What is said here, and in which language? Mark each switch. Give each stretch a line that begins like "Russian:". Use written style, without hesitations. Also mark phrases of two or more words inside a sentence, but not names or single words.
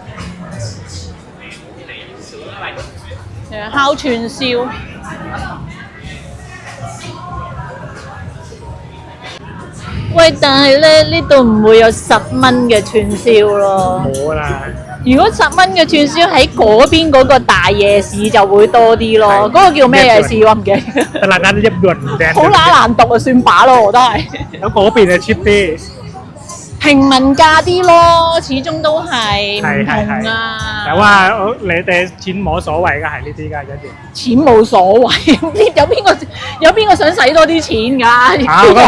Cantonese: 烤串燒，喂！但係咧呢度唔會有10蚊嘅串燒咯。冇啦。如果10蚊嘅串燒喺嗰邊嗰個大夜市就會多啲咯。嗰個叫咩夜市我唔記得。
Thai: ตลาดนัดเรียบด่วนแดน
Cantonese: 好乸難讀啊，算把咯，我都係。 แล้ว嗰邊就 cheap 啲。平民價啲咯，始終都係唔同啊。
Thai: แต่ว่า
Cantonese: 你哋錢冇所謂㗎，係呢啲㗎一樣。錢冇所謂，有邊個想使多啲錢㗎？